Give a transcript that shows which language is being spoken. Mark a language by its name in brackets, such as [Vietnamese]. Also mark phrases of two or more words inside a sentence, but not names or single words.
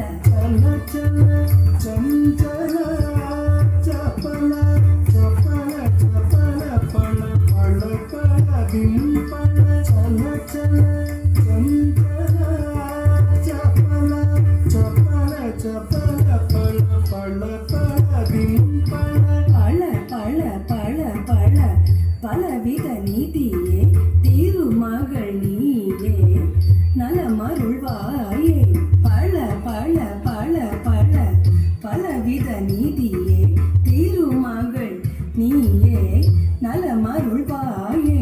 [Kannada] ಚಲ ಚಲ ಚಂಚಲ ಚಪಲ ಚಪಲ ಚಪಲ ಪಳ ಪಳ ಪಳ ಬಿಂಪಳ ಚಲ ಚಲ ಚಂಚಲ ಚಪಲ ಚಪಲ ಚಪಲ ಪಳ ಪಳ ಪಳ ಬಿಂಪಳ [Tamil] பல பல பல பல பலவித நீதியே திருமகள் நீயே நலமருள்வாயே பல பல பல பல பலவித நீதியே திருமகள் நீயே நலமருள்வாயே